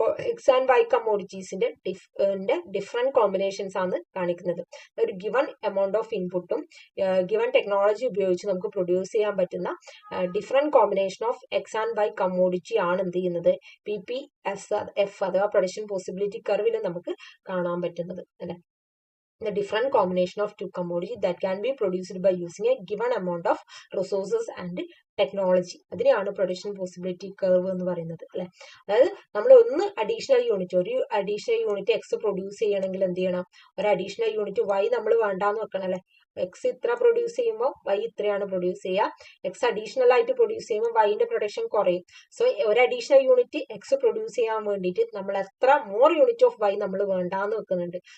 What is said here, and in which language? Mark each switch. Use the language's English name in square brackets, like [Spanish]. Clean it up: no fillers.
[Malayalam] X and Y കമ്മോഡിറ്റീസിന്റെ different combinations ആണ് കാണിക്കുന്നത്. ഒരു ഗിവൺ എമൗണ്ട് ഓഫ് ഇൻപുട്ടും ഗിവൺ ടെക്നോളജി ഉപയോഗിച്ച് നമുക്ക് പ്രൊഡ്യൂസ് ചെയ്യാൻ പറ്റുന്ന different combination of X and Y commodity ആണ് എന്ത് ചെയ്യുന്നത്? PPF അഥവാ പ്രൊഡക്ഷൻ പോസിബിലിറ്റി കർവിൽ നമുക്ക് കാണാൻ പറ്റുന്നത് അല്ലെ. [English] The different combination of two commodities that can be produced by using a given amount of resources and technology. [Malayalam] അതിനെയാണ് പ്രൊഡക്ഷൻ പോസിബിലിറ്റി കർവ് എന്ന് പറയുന്നത് അല്ലെ. അതായത് നമ്മൾ ഒരു അഡീഷണൽ യൂണിറ്റ് എക്സ് പ്രൊഡ്യൂസ് ചെയ്യണമെങ്കിൽ എന്ത് ചെയ്യണം? ഒരു അഡീഷണൽ യൂണിറ്റ് വൈ നമ്മൾ വേണ്ടാന്ന് വെക്കണം അല്ലെ. എക്സ് ഇത്ര പ്രൊഡ്യൂസ് ചെയ്യുമ്പോൾ വൈ ഇത്രയാണ് പ്രൊഡ്യൂസ് ചെയ്യുക. എക്സ് അഡീഷണൽ ആയിട്ട് പ്രൊഡ്യൂസ് ചെയ്യുമ്പോൾ വൈന്റെ പ്രൊഡക്ഷൻ കുറയും. സോ ഒരു അഡീഷണൽ യൂണിറ്റ് എക്സ് പ്രൊഡ്യൂസ് ചെയ്യാൻ വേണ്ടിയിട്ട് നമ്മൾ എത്ര മോർ യൂണിറ്റ് ഓഫ് വൈ നമ്മൾ വേണ്ടാന്ന് വെക്കുന്നുണ്ട്.